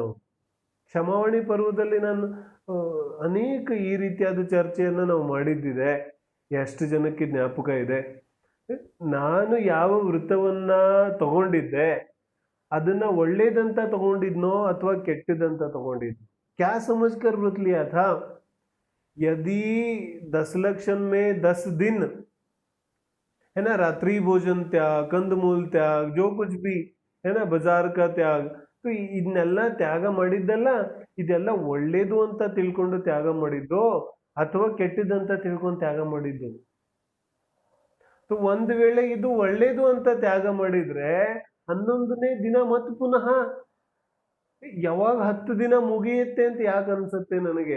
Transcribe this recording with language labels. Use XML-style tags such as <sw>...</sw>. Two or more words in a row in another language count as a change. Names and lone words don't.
<kn>ಕ್ಷಮಾವಣಿ ಪರ್ವದಲ್ಲಿ ನಾನು ಅನೇಕ ಈ ರೀತಿಯಾದ ಚರ್ಚೆಯನ್ನು ನಾವು ಮಾಡಿದ್ದಿದೆ. ಎಷ್ಟು ಜನಕ್ಕೆ ಜ್ಞಾಪಕ ಇದೆ? ನಾನು ಯಾವ ವೃತ್ತವನ್ನ ತಗೊಂಡಿದ್ದೆ ಅದನ್ನ ಒಳ್ಳೇದಂತ ತಗೊಂಡಿದ್ನೋ ಅಥವಾ ಕೆಟ್ಟದಂತ ತಗೊಂಡಿದ್ನೋ?</kn> <hi>क्या समझकर व्रत लिया था? यदि दशलक्षण में 10 दिन है ना, रात्रि भोजन त्याग, कंदमूल त्याग, जो कुछ भी ಏನ बाज़ार का त्याग.</hi> <kn>ಇದನ್ನೆಲ್ಲ ತ್ಯಾಗ ಮಾಡಿದ್ದಲ್ಲ, ಇದೆಲ್ಲ ಒಳ್ಳೇದು ಅಂತ ತಿಳ್ಕೊಂಡು ತ್ಯಾಗ ಮಾಡಿದ್ದು ಅಥವಾ ಕೆಟ್ಟದಂತ ತಿಳ್ಕೊಂಡು ತ್ಯಾಗ ಮಾಡಿದ್ದು? ಒಂದು ವೇಳೆ ಇದು ಒಳ್ಳೇದು ಅಂತ ತ್ಯಾಗ ಮಾಡಿದ್ರೆ 11ನೇ ದಿನ ಮತ್ತೆ ಪುನಃ ಯಾವಾಗ 10 ದಿನ ಮುಗಿಯುತ್ತೆ ಅಂತ ಯಾಕೆ ಅನ್ಸುತ್ತೆ ನನಗೆ?</kn>